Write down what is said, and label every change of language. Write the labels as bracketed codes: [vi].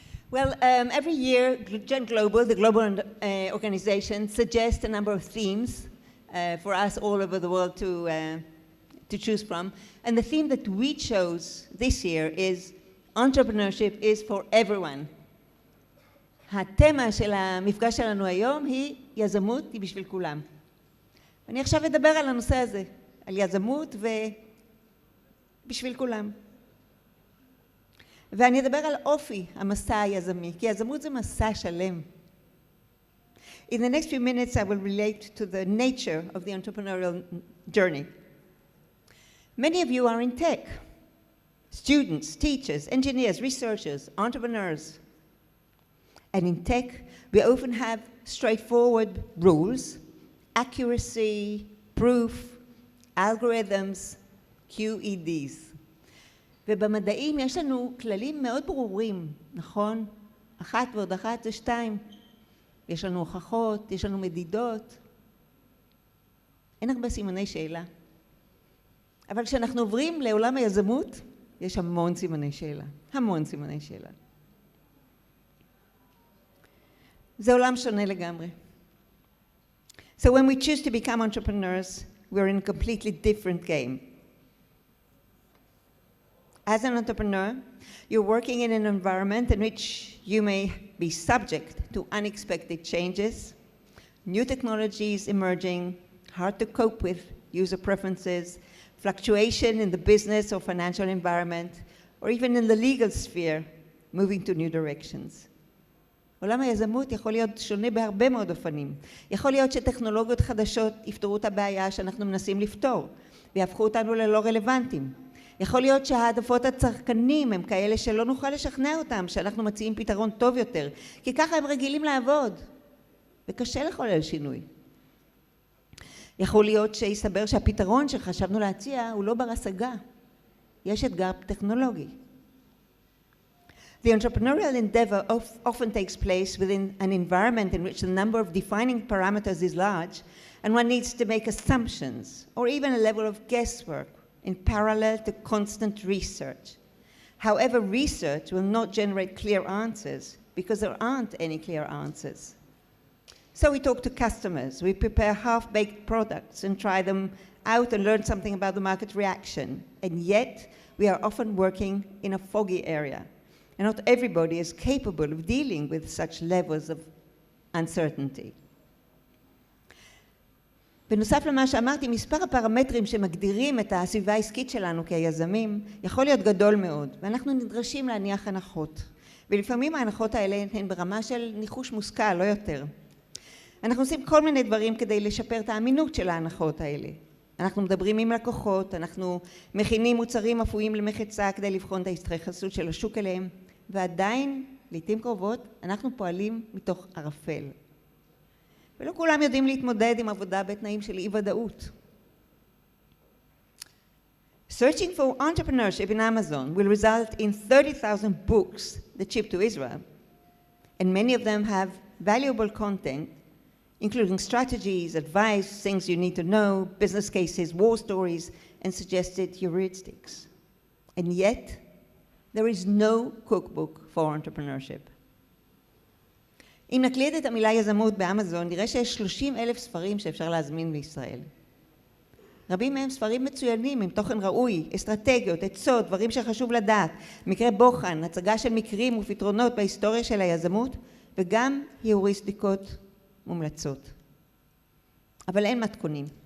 [en] Well, every year, Gen Global, the global organization, suggests a number of themes for us all over the world to choose from. And the theme that we chose this year is entrepreneurship is for everyone. [he] התמה של המפגש שלנו היום היא יזמות היא בשביל כולם. אני עכשיו אדבר על הנושא הזה, על יזמות ובשביל כולם. ואני אדבר על אופי המסע היזמי, כי יזמות זה מסע שלם. [en] In the next few minutes, I will relate to the nature of the entrepreneurial journey. Many of you are in tech. Students, teachers, engineers, researchers, entrepreneurs, And in tech, we often have straightforward rules, accuracy, proof, algorithms, QEDs. [he] ובמדעים יש לנו כללים מאוד ברורים, נכון? 1 ועוד 1 זה 2. יש לנו הוכחות, יש לנו מדידות. אין הרבה סימני שאלה. אבל כשאנחנו עוברים לעולם היזמות, יש המון סימני שאלה. המון סימני שאלה. זה עולם שונה לגמרי. [en] So when we choose to become entrepreneurs, we're in a completely different game. As an entrepreneur, you're working in an environment in which you may be subject to unexpected changes, new technologies emerging, hard to cope with user preferences, fluctuation in the business or financial environment, or even in the legal sphere, moving to new directions. [he] עולם היזמות יכול להיות שונה בהרבה מאוד אופנים. יכול להיות שטכנולוגיות חדשות יפתרו את הבעיה שאנחנו מנסים לפתור, ויהפכו אותנו ללא רלוונטיים. יכול להיות שהעדפות הצרכנים הם כאלה שלא נוכל לשכנע אותם, שאנחנו מציעים פתרון טוב יותר, כי ככה הם רגילים לעבוד, וקשה לחולל שינוי. יכול להיות שיסבר שהפתרון שחשבנו להציע הוא לא בר השגה. יש אתגר טכנולוגי. [en] The entrepreneurial endeavor often takes place within an environment in which the number of defining parameters is large, and one needs to make assumptions, or even a level of guesswork, in parallel to constant research. However, research will not generate clear answers, because there aren't any clear answers. So we talk to customers, we prepare half-baked products and try them out and learn something about the market reaction. And yet, we are often working in a foggy area. And not everybody is capable of dealing with such levels of uncertainty. [he] בנוסף למה שאמרתי, מספר הפרמטרים שמגדירים את הסביבה העסקית שלנו כיזמים יכול להיות גדול מאוד, ואנחנו נדרשים להניח הנחות. ולפעמים ההנחות האלה הן ברמה של ניחוש מושכל, לא יותר. אנחנו עושים כל מיני דברים כדי לשפר את האמינות של ההנחות האלה. אנחנו מדברים עם לקוחות, אנחנו מכינים מוצרים אפויים למחצה כדי לבחון את ההתייחסות של השוק אליהם, ועדיין, לעתים קרובות, אנחנו פועלים מתוך ערפל. ולא כולם יודעים להתמודד עם עבודה בתנאים של אי-ודאות. [en] Searching for entrepreneurship in Amazon will result in 30,000 books that ship to Israel, and many of them have valuable content, including strategies, advice, things you need to know, business cases, war stories, and suggested heuristics. And yet, there is no cookbook for entrepreneurship. [he] אם נקליד את המילה יזמות באמזון, נראה שיש 30,000 ספרים שאפשר להזמין בישראל. רבים מהם ספרים מצוינים, עם תוכן ראוי, אסטרטגיות, עצות, דברים שחשוב לדעת, מקרה בוחן, הצגה של מקרים ופתרונות בהיסטוריה של היזמות, וגם היוריסטיקות מומלצות. אבל אין מתכונים.